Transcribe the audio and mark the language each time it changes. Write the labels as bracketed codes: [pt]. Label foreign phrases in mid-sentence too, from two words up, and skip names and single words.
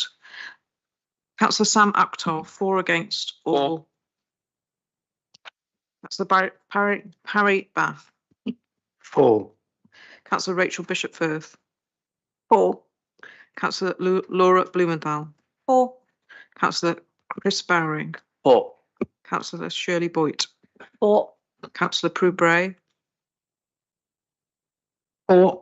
[en] Councillor Sam Akhtar, 4 against, all. Councillor Parry Bath. 4. Councillor Rachel Bishop-Firth. 4. Councillor Laura Blumenthal. 4. Councillor Chris Bowring. 4. Councillor Shirley Boyd. 4. Councillor Prue Bray. 4.